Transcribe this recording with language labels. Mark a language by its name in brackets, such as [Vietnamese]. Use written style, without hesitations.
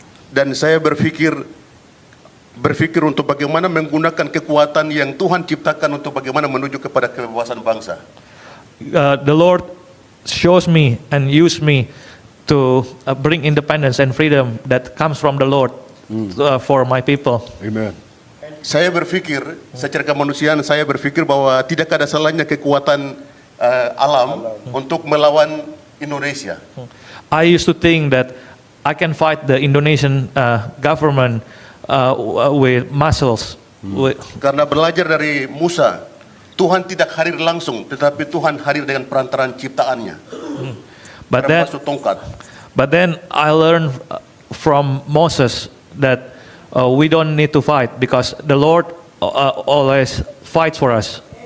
[Indonesian] Dan saya berpikir untuk bagaimana menggunakan kekuatan yang Tuhan ciptakan untuk bagaimana menuju kepada kebebasan bangsa. [English] The Lord shows me and use me to bring independence and freedom that comes from the Lord for my people. Amen. [Indonesian] Saya berpikir secara kemanusiaan bahwa tidak ada salahnya kekuatan alam untuk melawan Indonesia. [English] I used to think that I can fight the Indonesian government with muscles. [Indonesian] Karena belajar dari Musa, Tuhan tidak hadir langsung, tetapi Tuhan hadir dengan perantaraan ciptaannya. [English] But then, [Indonesian] Termasuk tongkat. [English] but then I learned from Moses that we don't need to fight because the Lord always fights for us.